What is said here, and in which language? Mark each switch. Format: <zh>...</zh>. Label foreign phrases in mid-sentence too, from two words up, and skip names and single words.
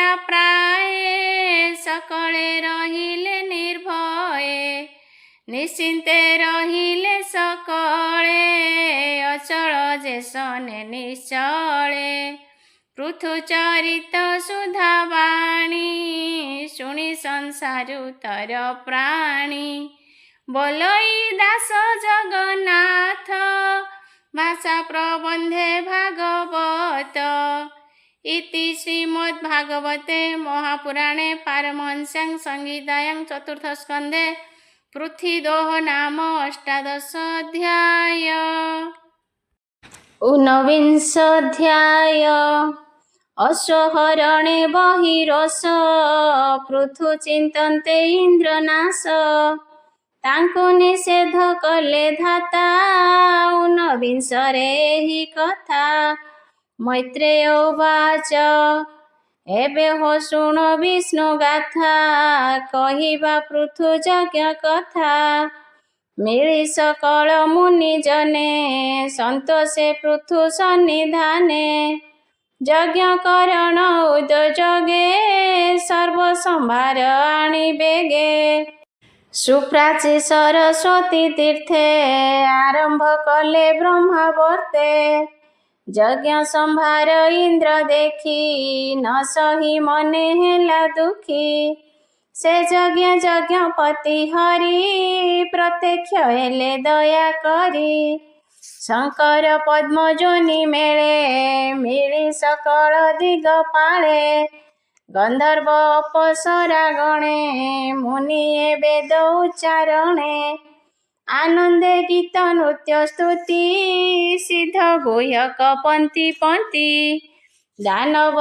<or>ପ୍ରାୟ ସକଳେ ରହିଲେ ନିର୍ଭୟେ ନିଶ୍ଚିନ୍ତେ ରହିଲେ ସକଳେ ଅଚଳ ଯେ ସନେ ନିଶ୍ଚଳେ ପୃଥୁ ଚରିତ ସୁଧାବାଣୀ ଶୁଣି ସଂସାରୁ ତର ପ୍ରାଣୀ ବୋଲଇ ଦାସ ଜଗନ୍ନାଥ ଭାଷା ପ୍ରବନ୍ଧେ ଭାଗବତ</or> <sa>इति श्रीमद्भागवते महापुराणे पारमहंस्यां संहितायां चतुर्थ स्कन्धे पृथ्वीदोह नाम 18 अध्याय।</sa> <or>ଊନବିଂଶ ଅଧ୍ୟାୟ ଅଶ୍ୱହରଣେ ବହିରସ ପୃଥୁ ଚିନ୍ତନ୍ତେ ଇନ୍ଦ୍ରନାଶ ତାଙ୍କୁ ନିଷେଧ କଲେ ଧାତା ଊନବିଂଶରେ ହି କଥା</or> <sa>मैत्रेय उवाच</sa> <or>ଏବେ ହୋ ଶୁଣ ବିଷ୍ଣୁ ଗାଥା କହିବା ପୃଥୁ ଯଜ୍ଞ କଥା ମିଳି ସକଳ ମୁନି ଜନେ ସନ୍ତୋଷେ ପୃଥୁ ସନ୍ନିଧାନେ ଯଜ୍ଞ କରଣ ଉଦ୍ୟୋଗେ ସର୍ବ ସମ୍ଭାର ଆଣି ବେଗେ ସୁପ୍ରାଚୀ ସରସ୍ୱତୀ ତୀର୍ଥେ ଆରମ୍ଭ କଲେ ବ୍ରହ୍ମବର୍ତ୍ତେ ଯଜ୍ଞ ସମ୍ଭାର ଇନ୍ଦ୍ର ଦେଖି ନ ସହି ମନେ ହେଲା ଦୁଃଖୀ ସେ ଯଜ୍ଞପତି ହରି ପ୍ରତ୍ୟକ୍ଷ ହେଲେ ଦୟା କରି ଶଙ୍କର ପଦ୍ମଯୋନି ମେଳେ ମିଳି ସକଳ ଦିଗ ପାଳେ ଗନ୍ଧର୍ବ ଅପ୍ସରା ଗଣେ ମୁନି ବେଦ ଉଚ୍ଚାରଣେ ଆନନ୍ଦେ ଗୀତ ନୃତ୍ୟ ସ୍ତୁତି ସିଦ୍ଧ ଗୁହ୍ୟକ ପଂକ୍ତି ପଂକ୍ତି ଦାନବ</or>